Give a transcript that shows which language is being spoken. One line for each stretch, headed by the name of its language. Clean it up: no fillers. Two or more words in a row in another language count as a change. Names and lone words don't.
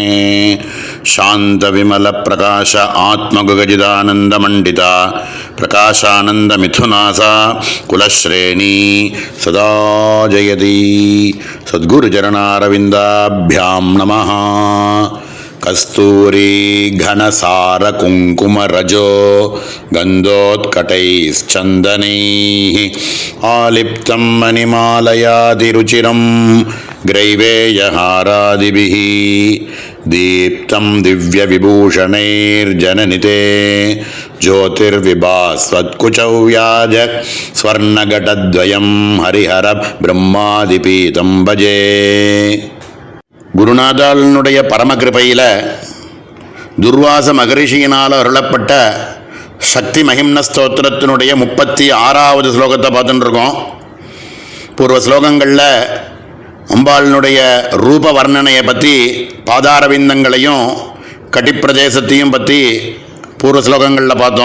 Sanskrit: शान्त विमल प्रकाश आत्मगुहजितानन्दमण्डिता प्रकाशानन्द मिथुनाश्च कुलश्रेणी सदा जयति. सद्गुरुचरणारविन्दाभ्यां नमः. கஸ்தூரி घनसार कुङ्कुम रजो गन्धोत्कटैश्चन्दनैः आलिप्तं मणिमालयादिरुचिरं ग्रैवेयहारादिभिः दीप्तं दिव्यविभूषणैर्जननिते ज्योतिर्विभास्वत्कुचौ व्याज स्वर्णघटद्वयं हरिहर ब्रह्मादिपीतं भजे.
Tamil: குருநாதாளனுடைய பரமகிருபையில் துர்வாச மகரிஷியினால் அருளப்பட்ட சக்தி மகிம்ன ஸ்தோத்திரத்தினுடைய 36வது ஸ்லோகத்தை பார்த்துட்டு இருக்கோம். பூர்வ ஸ்லோகங்களில் அம்பாளினுடைய ரூப வர்ணனையை பற்றி, பாதாரவிந்தங்களையும் கட்டிப்பிரதேசத்தையும் பற்றி பூர்வ ஸ்லோகங்களில் பார்த்தோம்.